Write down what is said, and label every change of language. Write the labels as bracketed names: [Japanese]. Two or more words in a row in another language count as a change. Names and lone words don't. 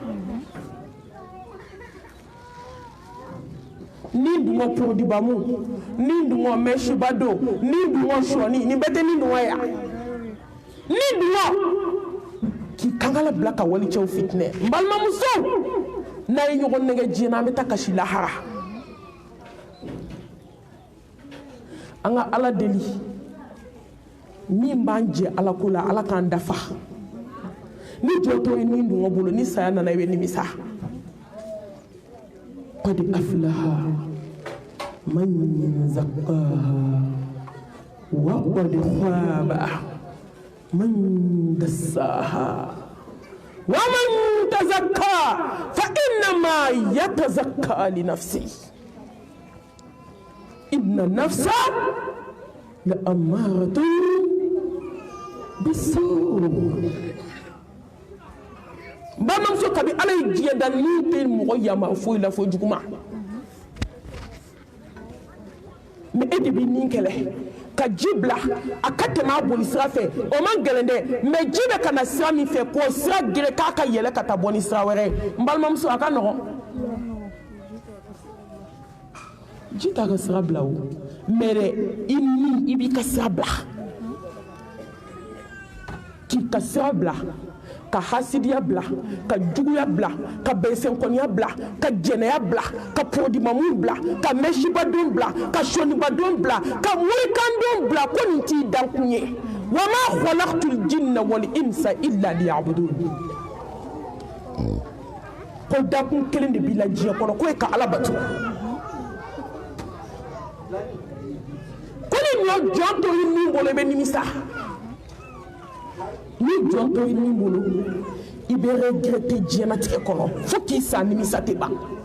[Bambara] ni dungo purodibamu ni dungo mɛsibado ni dungo sɔni ni bɛɛ tɛ ni dungo ya ni dungo k'i kankala bila ka walicɛw fitinɛ n balimamuso n'a ye ɲɔgɔn nɛgɛ diɲɛ na an bɛ taa kasi lahara an ka ala deli min b'an jɛ ala ko la ala k'an dafa ni jɔtɔ ye min dungo bolo ni saya nana i bɛ nimisa [Arabic] قد أفلح من زكاها وقد خاب من دساها ومن تزكى فإنما يتزكى لنفسه إن النفس لأمارة بالسوء [Bambara] bamamuso kabi ala ye diɲɛ da ni tɛ mɔgɔ yama foyi la fo juguma mais e de b'i nin kɛlɛ ka ji bila a ka tɛmɛ a boli sira fɛ o man gɛlɛn dɛ mais ji bɛ ka na sira min fɛ k'o sira gere k'a ka yɛlɛ ka taa bɔ ni sira wɛrɛ ye n balimamuso a ka nɔgɔn ji t'a ka sira bila o mais dɛ i b'i ka sira bila k'i ka sira bila ka hasidiya bila ka juguya bila ka bɛnsɛnkɔniya bila ka jɛnɛya bila ka pɔdimamu bila ka mɛsibadon bila ka sonibadon bila ka morikandon bila ko nin t'i dankun ye wa [Arabic] ما خلقت الجن والإنس إلا ليعبدون [Bambara] ko dankun kelen de b'i la diɲɛ kɔnɔ k'o ye ka ala bato ko ni ɲɔ jɔn to i nin bolo i bɛ nimisa ni jɔn to i nin bolo i bɛ regrette diɲɛlatigɛ kɔnɔ fo k'i sa nimisa tɛ ban